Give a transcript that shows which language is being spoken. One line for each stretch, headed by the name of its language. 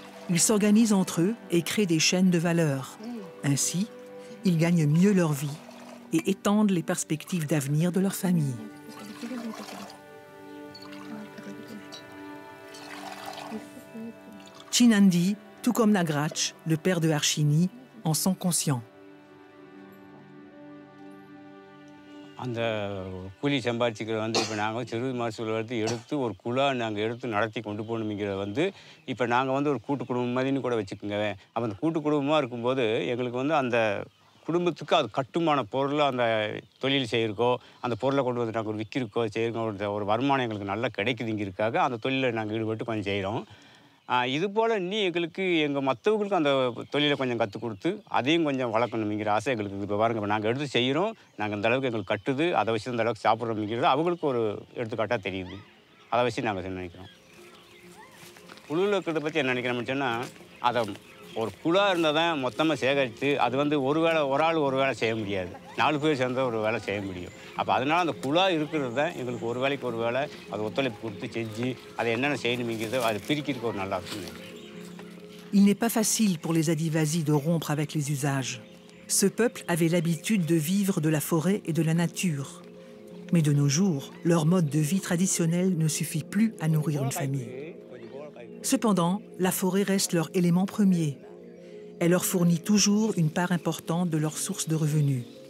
French: Ils s'organisent entre eux et créent des chaînes de valeur. Ainsi, ils gagnent mieux leur vie et étendent les perspectives d'avenir de leur famille. Chinandi, tout comme Nagrach, le père de Harshini, en sont conscients.
Tamil: அந்த கூலி சம்பாதிச்சிக்கிறது வந்து இப்போ நாங்கள் சிறு மருத்துவத்தை எடுத்து ஒரு குழா நாங்கள் எடுத்து நடத்தி கொண்டு போகணுங்கிறத வந்து இப்போ நாங்கள் வந்து ஒரு கூட்டு குடும்பம் மாதிரின்னு கூட வச்சுக்கோங்க. அப்போ அந்த கூட்டு குடும்பமாக இருக்கும்போது எங்களுக்கு வந்து அந்த குடும்பத்துக்கு அது கட்டுமான பொருள் அந்த தொழில் செய்யிருக்கோ அந்த பொருளை கொண்டு வந்து நாங்கள் விற்கிறக்கோ செய்யிருக்கோம் ஒரு வருமானம் எங்களுக்கு நல்லா கிடைக்குதுங்கிறதுக்காக அந்த தொழிலில் நாங்கள் ஈடுபட்டு கொஞ்சம் செய்கிறோம். இது போல் இன்னும் எங்களுக்கு எங்கள் மற்றவங்களுக்கும் அந்த தொழிலை கொஞ்சம் கற்றுக் கொடுத்து அதையும் கொஞ்சம் வளர்க்கணுங்கிற ஆசை எங்களுக்கு இப்போ பாருங்க. இப்போ நாங்கள் எடுத்து செய்கிறோம், நாங்கள் இந்த அளவுக்கு எங்களுக்கு கட்டுது, அதை வச்சு இந்த அளவுக்கு சாப்பிட்றோம்ங்கிறது அவங்களுக்கு ஒரு எடுத்துக்காட்டாக தெரியுது. அதை வச்சு நாங்கள் நினைக்கிறோம். குழுவில் இருக்கிறத பற்றி என்ன நினைக்கிறேன்னு சொன்னால் அதை ஒரு குழா இருந்தால் தான் மொத்தமாக சேகரித்து அது வந்து ஒரு ஆள் ஒரு வேளை செய்ய முடியாது 4 பேர் சேர்ந்தால் ஒரு வேலை செய்ய முடியும் அப்போ அதனால் அந்த குழா இருக்கிறது தான் எங்களுக்கு ஒரு வேளைக்கு ஒரு வேளை அது ஒத்துழைப்பு கொடுத்து செஞ்சு அதை என்னென்ன செய்யணுங்கிறதோ அது பிரிக்கிறதுக்கு ஒரு நல்லா இருக்கும்.
French: Il n'est pas facile pour les Adivasi de rompre avec les usages. Ce peuple avait l'habitude de vivre de la forêt et de la nature. Mais de nos jours, leur mode de vie traditionnel ne suffit plus à nourrir une famille. Cependant, la forêt reste leur élément premier. Elle leur fournit toujours une part importante de leur source de revenus.